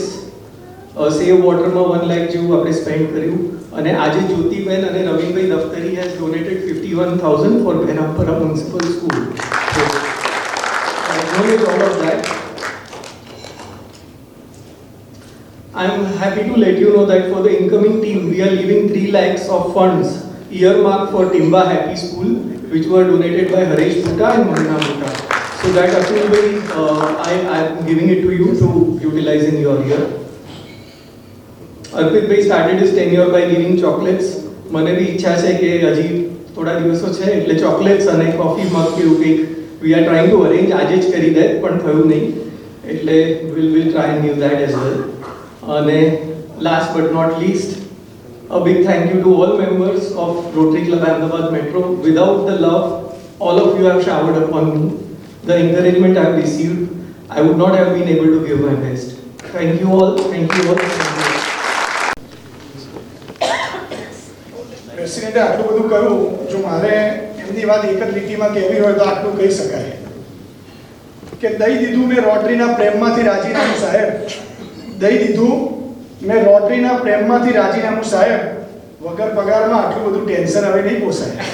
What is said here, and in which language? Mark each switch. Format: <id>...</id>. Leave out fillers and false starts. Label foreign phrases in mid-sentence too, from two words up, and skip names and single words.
<gu>Save Water માં 1 lakh જેવું આપણે સ્પેન્ડ કર્યું. અને આજે જ્યોતિબેન અને રવિનભાઈ દફતરી</gu> <en>has donated 51,000 for Behrampura Municipal School. So I acknowledge all of that. I'm happy to let you know that for the incoming team, we are leaving 3 lakhs of funds earmarked for Timba Happy School, which were donated by Harish Bhutta and Mohina Bhutta. So that approval, I am giving it to you to utilize in your year. Arpit Bhai started his tenure by giving chocolates.</en> <gu>મને બી ઈચ્છા છે કે હજી થોડા દિવસો છે એટલે ચોકલેટ્સ અને કોફી મગ કે એવું કંઈક</gu> <en>we are trying to arrange.</en> <gu>આજે જ કરી દે પણ થયું નહીં એટલે</gu> <en>we'll try and give that as well. And last but not least, a big thank you to all members of Rotary Club Ahmedabad Metro. Without the love all of you have showered upon me, the encouragement I have received, I would not have been able to give my best. Thank you all. Thank you all.</en> <gu>પ્રેસિડેન્ટે આટલું બધું કહ્યું, જો મારે એમની વાત એક જ લીટીમાં કહેવી હોય તો આટલું કહી શકાય કે દઈ દીધું મેં રોટરીના પ્રેમમાંથી રાજીનામું સાહેબ, દઈ દીધું મેં રોટરીના પ્રેમમાંથી રાજીનામું સાહેબ, વગર પગારમાં આટલું બધું ટેન્શન હવે નહીં પોસાય.</gu>